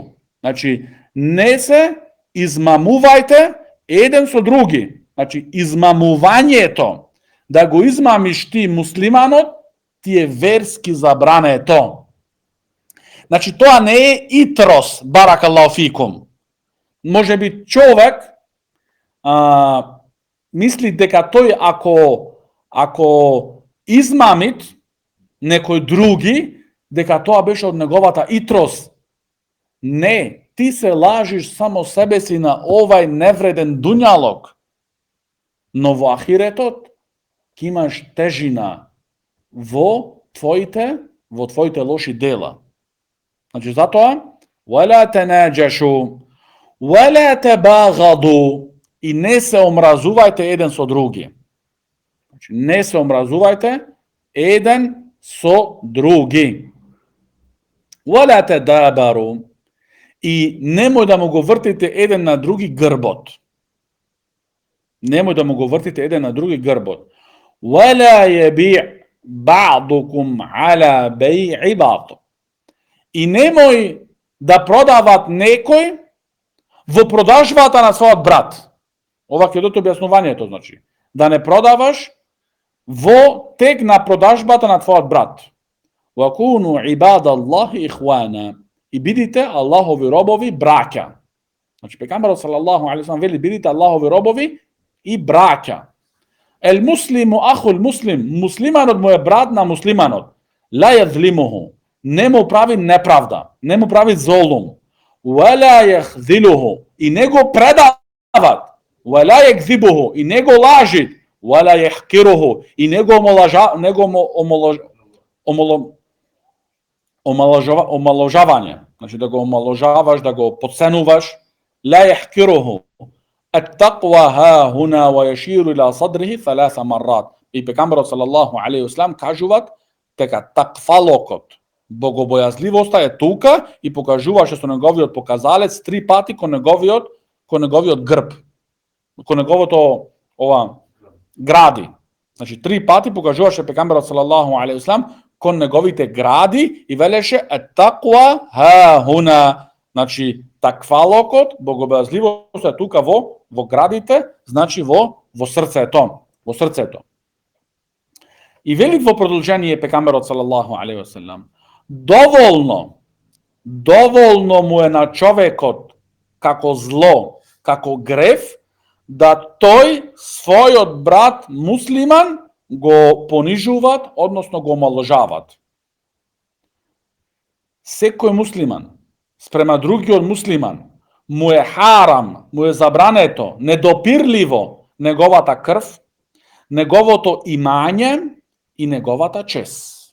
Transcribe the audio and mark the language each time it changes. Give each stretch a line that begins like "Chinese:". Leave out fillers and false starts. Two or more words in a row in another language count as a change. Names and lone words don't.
Macedonian: Значи, не се измамувајте еден со други. Значи, измамувањето, да го измамиш ти муслиманот, ти е верски забрането. Значи, тоа не е итрос,
Arabic: بارك الله فيكم.
Macedonian: Може би човек мисли дека тој ако измамит некој други, дека тоа беше од неговата итрос. Не, ти се лажиш само себе си на овај невреден дуњалог. Но во ахиретот ќе имаш тежина во твоите лоши дела. Значи, затоа,
Arabic: وَلَا تَنَاجَشُوا وَلَا تَبَاغَضُوا
Macedonian: и не се омразувајте еден со други. Значи, не се омразувајте еден со други.
Arabic: وَلَا تَدَابَرُوا
Macedonian: и немој да му го вртите еден на други грбот. Немој да му го вртите еден на други грбот.
Arabic: وَلَا يَبِعْ بَعْضُكُمْ عَلَى بَيْعِ بَعْضٍ
Macedonian: и немој да продават некој во продажбата на својот брат. Ова ќе дадете објаснувањето, значи. Да не продаваш во тек на продажбата на твојот брат.
Arabic: وَكُونُوا عِبَادَ اللَّهِ إِخْوَانًا
Macedonian: и бидите Аллахови робови браќа. Значи, пегамберот
Arabic: صلى الله عليه وسلم
Macedonian: вели бидите Аллахови робови и браќа.
Arabic: المسلم أخو المسلم,
Macedonian: муслиманот му е брат на муслиманот.
Arabic: لا يظلمه,
Macedonian: не му прави неправда, не му прави золум.
Arabic: ولا يخذله
Macedonian: и не го предават.
Arabic: ولا يكذبه
Macedonian: и не го лажит.
Arabic: ولا يحقره
Macedonian: и не го омалажавање. Значи да го омалажаваш, да го подценуваш.
Arabic: لا يحقره. التقوى ها هنا ويشير إلى صدره 3 مرات.
Macedonian: И пегамберот
Arabic: صلى الله عليه وسلم
Macedonian: кажуваат дека такфалокот, богобојазливоста е тука и покажуваше со неговиот показалец 3 пати кон неговиот грб. Кон неговото гради. Значи 3 пати покажуваше пегамберот
Arabic: صلى الله عليه وسلم
Macedonian: кон неговите гради и велеше
Arabic: التقوى ها هنا.
Macedonian: Значи такфалокот, богобојазливоста е тука во градите, значи во срцето. И вели во продолжение пегамберот
Arabic: صلى الله عليه وسلم,
Macedonian: доволно му е на човекот како зло, како греф, да тој својот брат муслиман го понижуваат, односно го омалажаваат. Секој муслиман спрема другиот муслиман му е харам, му е забрането, недопирливо неговата крв, неговото имање и неговата чест.